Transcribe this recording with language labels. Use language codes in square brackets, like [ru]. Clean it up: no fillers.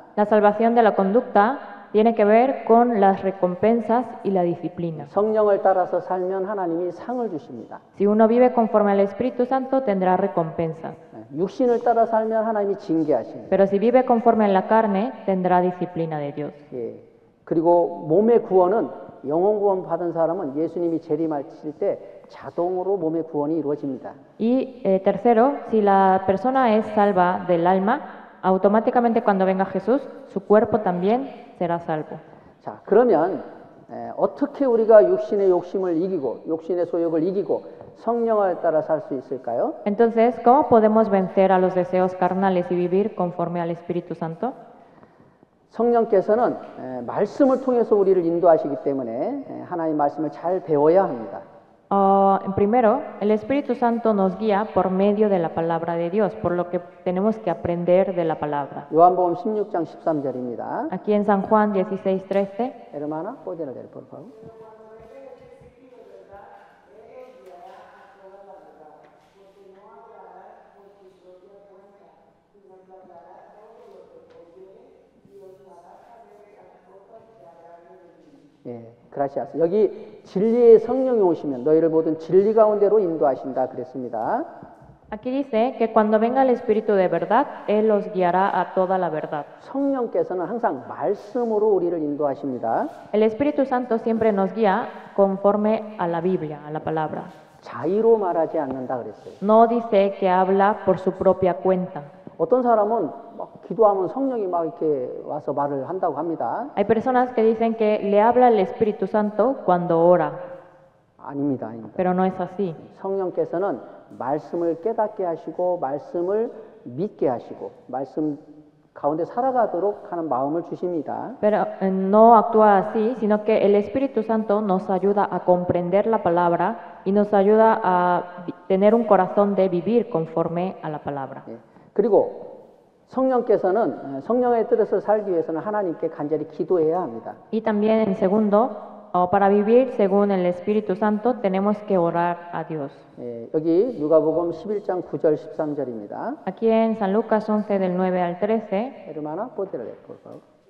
[es] La salvación de la conducta tiene que ver con las recompensas y la disciplina. [ko] 성령을 따라서 살면 하나님이 상을 주십니다. [es] Si uno vive conforme al Espíritu Santo, tendrá recompensas. [ko] 육신을 따라 살면 하나님이 징계하십니다. [es] Pero si vive conforme a la carne, tendrá disciplina de Dios. [ko] 그리고 몸의 구원은 영혼 구원 받은 사람은 예수님이 재림하실 때 자동으로 몸의 구원이 이루어집니다. [es] Y tercero, si la persona es salva del alma, automáticamente cuando venga Jesús, su cuerpo también será salvo. [ko] 자, 그러면 어떻게 우리가 육신의 욕심을 이기고 욕심의 소욕을 이기고 성령을 따라 살 수 있을까요? [es] Entonces, ¿cómo podemos vencer a los deseos carnales y vivir conforme al Espíritu Santo? [ko] 성령께서는 말씀을 통해서 우리를 인도하시기 때문에 하나님 말씀을 잘 배워야 합니다. [es] Primero, el Espíritu Santo nos guía por medio de la palabra de Dios, por lo que tenemos que aprender de la palabra. [ko] 요한복음 16장 13절입니다. [es] Aquí en San Juan 16:13, Hermana, ¿puede leer, por favor? [ko] 예, 그라시아스. 여기 진리의 성령이 오시면 너희를 모든 진리 가운데로 인도하신다 그랬습니다. [es] aquí dice que cuando venga el Espíritu de verdad, Él los guiará a toda la verdad. [ko] 성령께서는 항상 말씀으로 우리를 인도하십니다. [es] El Espíritu Santo siempre nos guía conforme a la Biblia, a la palabra. [ko] 자의로 말하지 않는다 그랬어요. [es] No dice que habla por su propia cuenta. [ko] 어떤 사람은 막 기도하면 성령이 막 이렇게 와서 말을 한다고 합니다. [es] Hay personas que dicen que le habla el Espíritu Santo cuando ora, [ko] 아닙니다, 아닙니다. [es] pero no es así. [ko] 성령께서는 말씀을 깨닫게 하시고 말씀을 믿게 하시고 말씀 가운데 살아가도록 하는 마음을 주십니다. [es] Pero no actúa así, sino que el Espíritu Santo nos ayuda a comprender la palabra y nos ayuda a tener un corazón de vivir conforme a la palabra. [ko] 예. 그리고 성령께서는 성령의 뜻을 살기 위해서는 하나님께 간절히 기도해야 합니다. [es] Y también en segundo, para vivir según el Espíritu Santo tenemos que orar a Dios. [ko] 예, 여기 누가복음 11장 9절 13절입니다. [es] Aquí en San Lucas 11 del 9 al 13, Hermana, ¿puede leer, por favor?